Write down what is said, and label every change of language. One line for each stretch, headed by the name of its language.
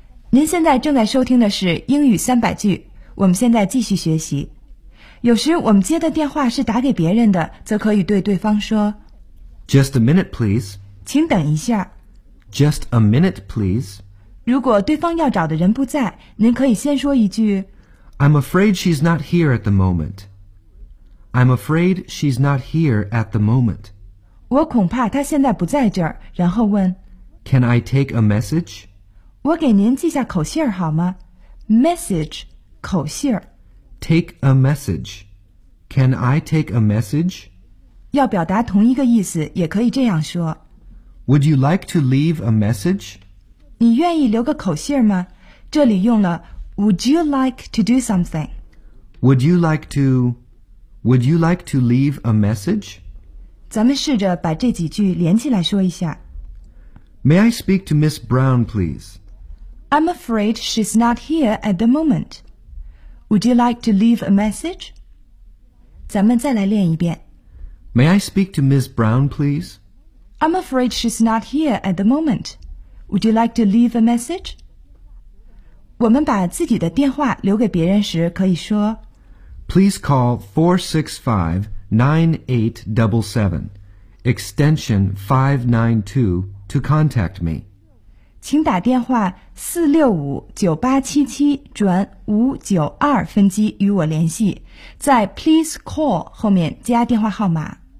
Chinese: 您现在正在收听的是英语三百句，我们现在继续学习。有时我们接的电话是打给别人的，则可以对对方说
English: Just a minute, please.
Chinese: 请等一下。
English: Just a minute, please.
Chinese: 如果对方要找的人不在，您可以先说一句
English: I'm afraid she's not here at the moment.
Chinese: 我恐怕她现在不在这儿，然后问
English: Can I take a message?
Chinese: 我给您记下口信儿好吗？
English: Message,
Chinese: 口信儿。
English: Take a message. Can I take a message?
Chinese: 要表达同一个意思，也可以这样说。
English: Would you like to leave a message?
Chinese: 你愿意留个口信吗？这里用了
English: Would you like to do something? Would you like to leave a message?
Chinese: 咱们试着把这几句连起来说一下。
English: May I speak to Miss Brown, please? I'm afraid she's not here at the moment. Would you like to leave a message?
Chinese: 咱们再来练一遍。
English: May I speak to Miss Brown, please? I'm afraid she's not here at the moment. Would you like to leave a message?
Chinese: 我们把自己的电话留给别人时可以说
English: Please call 465-9877, extension 592. To contact me.
Chinese: 请打电话465-9877转592分机与我联系，在
English: please call
Chinese: 后面加电话号码